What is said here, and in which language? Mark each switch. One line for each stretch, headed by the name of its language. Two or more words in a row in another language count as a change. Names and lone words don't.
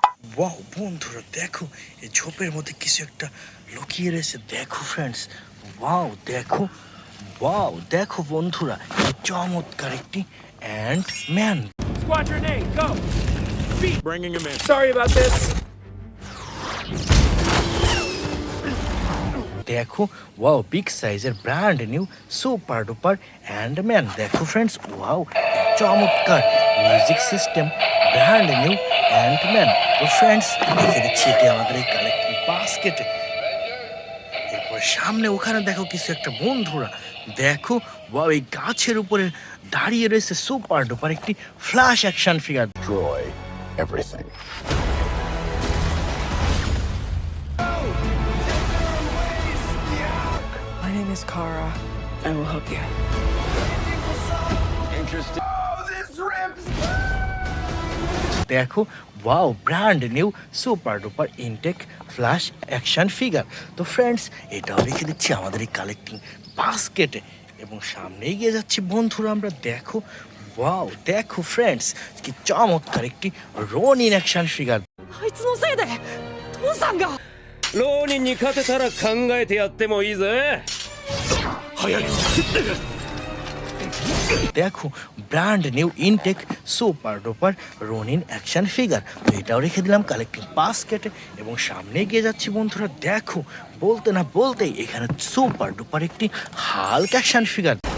Bangla: ওয়াও বন্ধুরা দেখো, এই ঝোপের মধ্যে কিছু একটা লুকিয়ে রয়েছে। দেখো ফ্রেন্ডস, ওয়াও দেখো বন্ধুরা, এই চমৎকার একটি অ্যান্ট ম্যান।
English: Squadron A, go! Beat! Bringing him in. Sorry about this.
Bangla: দেখো ওয়াও,
English: big size brand new super duper
Bangla: অ্যান্ড ম্যান। দেখো ফ্রেন্ডস, ওয়াও চমৎকার
English: music system brand new
Bangla: অ্যান্ড ম্যান। তো ফ্রেন্ডস দেখে দিচ্ছি এটি আমাদের এই
English: collecting basket.
Bangla: এরপর সামনে ওখানে দেখো কিছু একটা বন্ধুরা, দেখো ওয়াও, এই গাছের উপরে দাঁড়িয়ে রয়েছে
English: super duper
Bangla: একটি ফ্ল্যাশ
English: action figure. Destroy everything. My name is Kara. I will help you. Interesting.
Bangla: দেখো ওয়াও,
English: brand new super duper intact
Bangla: ফ্ল্যাশ
English: action figure.
Bangla: তো ফ্রেন্ডস এটাও রেখে দিচ্ছি আমাদের এই
English: collecting basket,
Bangla: এবং সামনে এগিয়ে যাচ্ছি বন্ধুরা আমরা। দেখো ওয়াও, দেখো ফ্রেন্ডস কি চমৎকার একটি রোনিন
English: action figure.
Japanese: あいつのせいで父さんが。浪人に勝てたら考えてやってもいいぜ。
Bangla: দেখো
English: brand new intact super duper
Bangla: রোনিন
English: action figure.
Bangla: তো এটাও রেখে দিলাম
English: collecting basket,
Bangla: এবং সামনে এগিয়ে যাচ্ছি বন্ধুরা। দেখো বলতে না বলতেই এখানে
English: super duper
Bangla: একটি হাল্ক
English: action figure.